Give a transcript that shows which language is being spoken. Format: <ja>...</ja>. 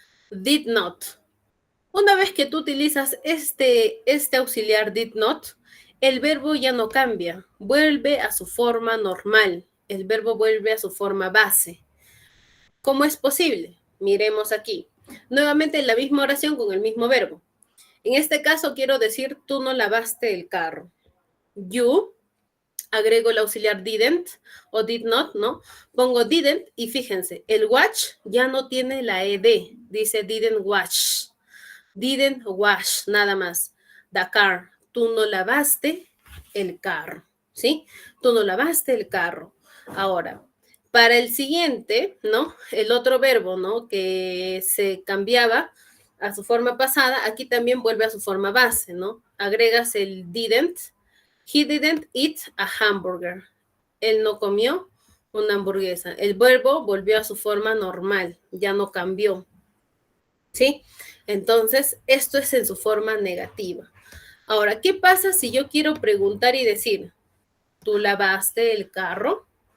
<es>Did not. Una vez que tú utilizas este auxiliar did not, el verbo ya no cambia, vuelve a su forma normal, el verbo vuelve a su forma base. ¿Cómo es posible? Miremos aquí. Nuevamente la misma oración con el mismo verbo. En este caso quiero decir, tú no lavaste el carro. You, agrego el auxiliar didn't o did not, ¿no? Pongo didn't y fíjense, el watch ya no tiene la ed, dice</es> <en>didn't wash. Didn't wash,</en> <es>nada más.</es> <en>The car,</en> <es>tú no lavaste el carro, ¿sí? Tú no lavaste el carro. Ahora, para el siguiente, ¿no? El otro verbo, ¿no? Que se cambiaba a su forma pasada, aquí también vuelve a su forma base, ¿no? Agregas el didn't.</es> <en>He didn't eat a hamburger.</en> <es>Él no comió una hamburguesa. El verbo volvió a su forma normal, ya no cambió, ¿sí? Entonces, esto es en su forma negativa. Ahora, ¿qué pasa si yo quiero preguntar y decir, ¿tú lavaste el carro?</es>